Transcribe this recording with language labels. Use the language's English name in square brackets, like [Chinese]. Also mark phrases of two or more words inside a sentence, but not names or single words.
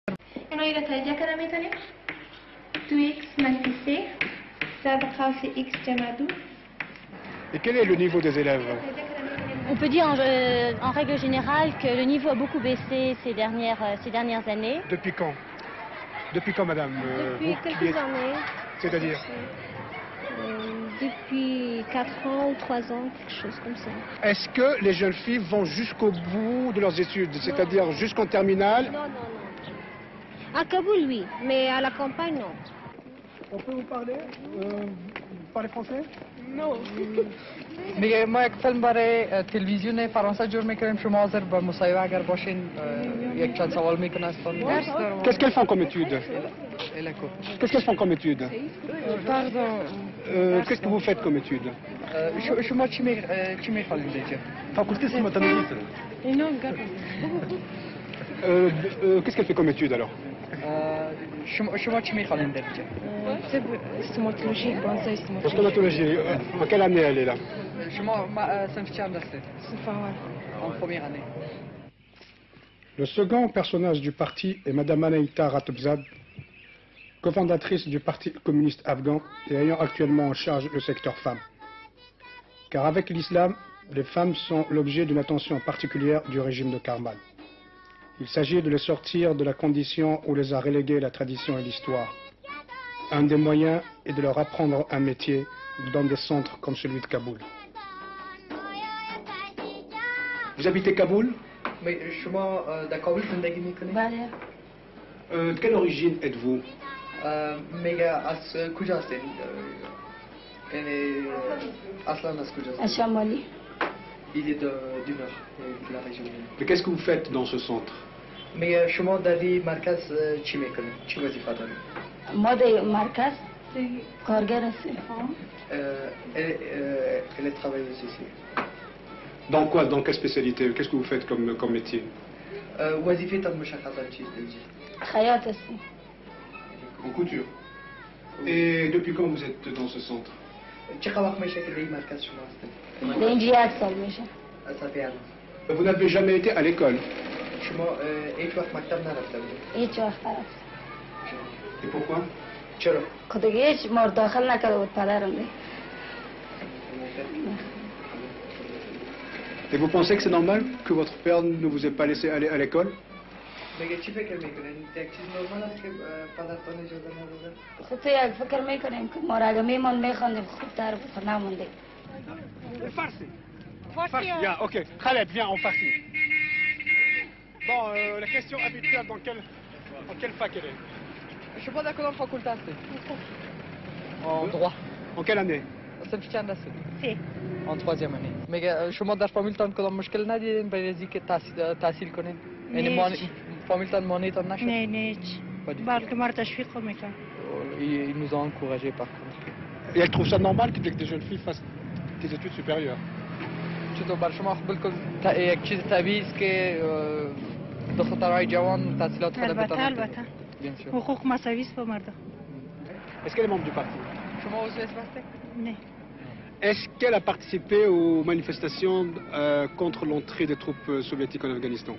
[French] اینو يرتجى كلامي تاني 2x منفي c زائد خاصي x جمع 2. Et quel est le niveau des élèves? On peut dire en règle générale que le niveau a beaucoup baissé ces dernières années. Depuis quand? Depuis quand, madame? Depuis quelques années. C'est-à-dire? Depuis 4 ans ou 3 ans, quelque chose comme ça. Est-ce que les jeunes filles vont jusqu'au bout de leurs études, c'est-à-dire jusqu'en terminale? Non. À Kaboul, oui, mais à la campagne, non. On peut vous parler? Vous parlez français? Non. [Persian] میگه ما یک فیلم برای تلویزیون فرانسه جور میکنیم. شما حاضر به مصاحبه اگر باشین یک چند سوال میکنه از خانم. [French] Qu'est-ce qu'elles font comme études? Qu'est-ce qu'elles font comme études? Pardon. Qu'est-ce que vous faites comme études? [Persian] شما چی میخوالین دیگه؟ [French] Faculté cinématographique. Qu'est-ce qu'elle fait comme études alors? [Persian] شما چی میخوالین دیگه؟ [French] Stomatologie, En stomatologie. En quelle année elle est là? [Persian] شما صنف چند هستید؟ [French] En première année. Le second personnage du parti est Madame Anaïta Ratobzad, cofondatrice du Parti communiste afghan et ayant actuellement en charge le secteur femmes. Car avec l'islam, les femmes sont l'objet d'une attention particulière du régime de Karmal. Il s'agit de les sortir de la condition où les a reléguées la tradition et l'histoire. Un des moyens est de leur apprendre un métier dans des centres comme celui de Kaboul. Vous habitez Kaboul? [Persian] شما در کابل زندگی میکنید؟ بله. [French] De quelle origine êtes-vous? [Persian] میگه از کجا هستید؟ یعنی اصلا از کجا هستید؟ [French] À Chamali. Il est du nord, de la région. Mais qu'est-ce que vous faites dans ce centre? میگه شما در این مرکز چی میکنید؟ چی وظیفه دارید؟ [Persian] ما در مرکز کارگر هستیم. [French] Elle est travailleuse ici. Dans quoi? Dans quelle spécialité? Qu'est-ce que vous faites comme métier? [Persian] وظیفتان مشخصا چیست دیگه؟ خیاط هستیم. [French] En couture. Et depuis quand vous êtes dans ce centre? [Persian] چقدر وقت میشه که در این مرکز شما هستید؟ در اینجا 1 سال میشه. صافی الان. [French] Vous n'avez jamais été à l'école? [Persian] شما هیچ وقت مکتب نرفته بودید؟ هیچ وقت نرفت. [French] Et pourquoi? [Persian] چرا؟ که دیگه هیچ مورد داخل نکرده بود پدرم دیگه. [French] Et vous pensez que c'est normal que votre père ne vous ait pas laissé aller à l'école? [Persian] میگه چی فکر میکنین؟ یک چیز نرمال است که پدرتان اجازه نداده؟ خب تو یک فکر میکنیم که ما را اگه میمون میخواندیم خوبتر بود نموندیم. [French] Farsi. Farsi, bien, ok. Khaled, viens en farsi. Bon, la question habituelle, dans quelle fac elle est? [Persian] شما در کدام فاکولته هستید؟ [French] En droit. En quelle année? [Persian] صنف چند هستید؟ 3. [French] En troisième année. [Persian] میگه شما در فامیلتان کدام مشکل ندیدین برای از اینکه تحصیل کنین؟ یعنی فامیلتان مانعتان نشد؟ نه هیچ. بلکه ما را تشویق میکنن. [French] Ils nous ont encouragés par contre. Et elle trouve ça normal que des jeunes filles fassent des études supérieures? [Persian] چطور بر شما بالکل یک چیز طبیعی است که دخترای جوان تحصیلات خود بتونن؟ البته. حقوق مساوی است با مردم. [French] Est-ce qu'elle est membre du parti? [Persian] شما عضو حزب هستید؟ نه. [French] Est-ce qu'elle a participé aux manifestations contre l'entrée des troupes soviétiques en Afghanistan?